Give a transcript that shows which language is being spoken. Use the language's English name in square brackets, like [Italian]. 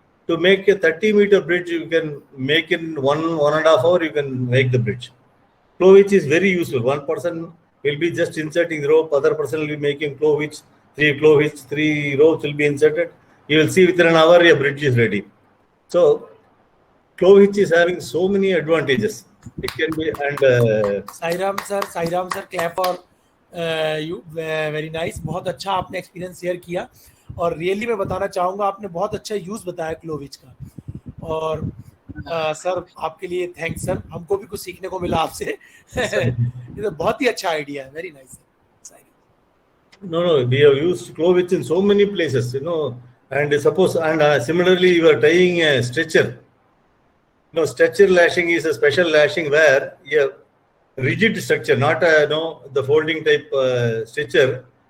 [English] To make a 30-meter bridge, you can make in 1.5 hours, you can make the bridge. Claw hitch is very useful. One person will be just inserting the rope, other person will be making claw hitch. 3 claw hitch, 3 ropes will be inserted. You will see within an hour your bridge is ready. So claw hitch is having so many advantages. It can be and [Hindi] Sairam sir [English] clap for you, very nice, [Hindi] बहुत अच्छा आपने experience share किया और really मैं बताना चाहूँगा आपने बहुत अच्छा यूज बताया क्लोविच का। और सर आपके लिए थैंक्स सर, हमको भी कुछ सीखने को मिला आपसे। ये तो बहुत ही अच्छा आइडिया है, very nice. [English] No, we have used Clovich in so many places, and suppose, and similarly, you are tying a stretcher. Stretcher lashing is a special lashing where a rigid structure, not the folding type stretcher.